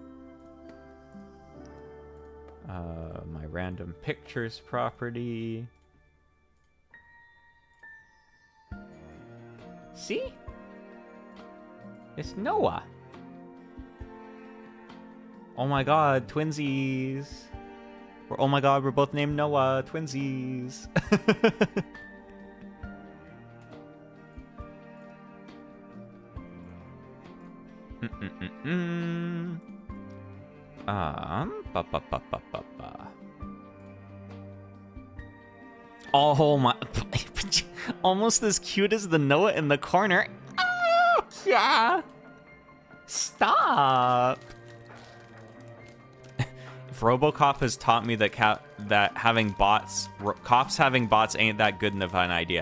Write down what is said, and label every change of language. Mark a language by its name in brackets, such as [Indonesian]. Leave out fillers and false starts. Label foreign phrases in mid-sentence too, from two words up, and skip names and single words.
[English] My random pictures property. See? It's No.A. Oh my god, twinsies. Oh my god, we're both named No.A, twinsies. Ba ba ba ba ba ba. Oh my, almost as cute as the No.A in the corner. Oh, yeah. Stop. If RoboCop has taught me that cops having bots ain't that good of an idea.